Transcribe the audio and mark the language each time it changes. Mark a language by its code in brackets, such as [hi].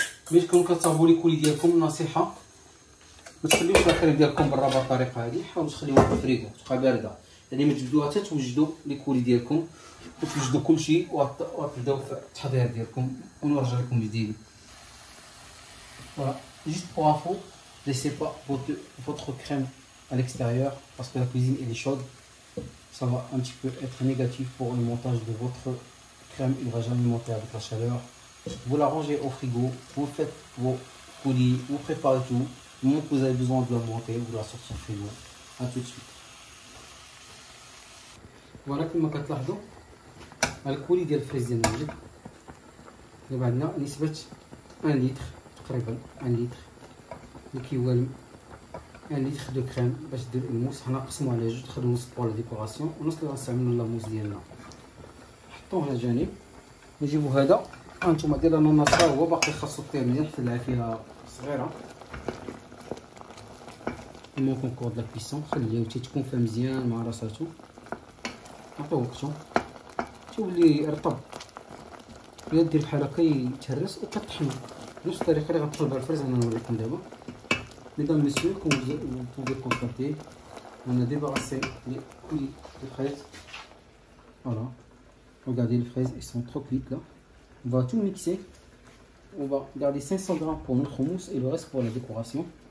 [ar] ملي تكونوا كتصاوبوا لي كولي ديالكم، نصيحه ما تخليوش الكريم ديالكم برا بهذه الطريقه هذه. حاولوا تخليوها في الفريغو تبقى بارده، يعني ما تبدوها حتى توجدوا لي كولي ديالكم وتوجدوا كلشي وتبداو في التحضير ديالكم. ونرجع لكم جديد. [fr] Voilà, juste pour info, laissez pas votre crème à l'extérieur parce que la cuisine elle est chaude. Ça va un petit peu être négatif pour le montage de votre crème. Il ne va jamais monter avec la chaleur. Vous la rangez au frigo, vous faites vos coulis, vous préparez tout. Le moment que vous avez besoin de la monter, vous la sortez du frigo. A tout de suite. [ar] Voilà كما كتلاحظوا الكولي ديال الفريز ديالنا وجد. دابا عندنا نسبة 1 لتر تقريبا، 1 لتر اللي كيوالم 1 لتر دو كريم باش دير الموس. حنا نقسمو على جوج، نخليو نص بوغ لا ديكوراسيون ونص اللي غنستعملو لاموس ديالنا. نحطوه على جانب. نجيبو هذا هانتوما ديال الاناناس هو باقي خاصو طيب مزيان حتى العافيه صغيره. ممكن كور د لا كويسون خليه حتى تكون فيها مزيان مع راساتو. عطوه وقتو تولي رطب. الا دير بحال هكا يتهرس وكطحنو بنفس الطريقه اللي غنطلب بها الفريز. انا نوريكم دابا. [fr] Mesdames, messieurs, comme vous pouvez constater, on a débarrassé les fraises. Voilà. Regardez, les fraises, elles sont trop cuites là. On va tout mixer. On va garder 500 grammes pour notre mousse et le reste pour la décoration.